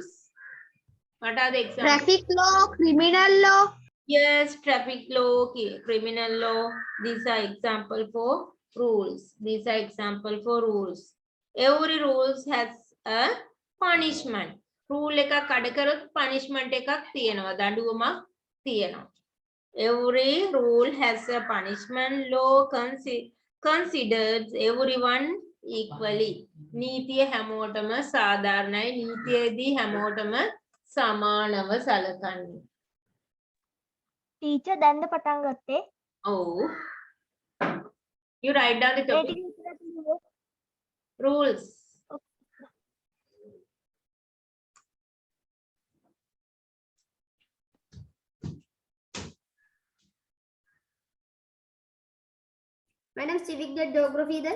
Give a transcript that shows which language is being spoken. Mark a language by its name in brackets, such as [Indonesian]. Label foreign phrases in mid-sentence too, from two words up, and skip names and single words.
[English] What are the examples? Traffic law, criminal law. Yes, traffic law, criminal law. These are example for rules. These are example for rules. Every rules has a punishment. [Sinhala] Rule එකක් කඩ කරොත් punishment එකක් තියෙනවා. දඬුවමක් තියෙනවා. [English] Every rule has a punishment. Law considers everyone equally. [Sinhala] නීතිය හැමෝටම සාධාරණයි. නීතියේදී හැමෝටම සමානව සැලකන්නේ. Teacher, දැන්ද පටන් ගත්තේ? [English] Oh. You write down the topic. Rules. Madam, civic the geography then?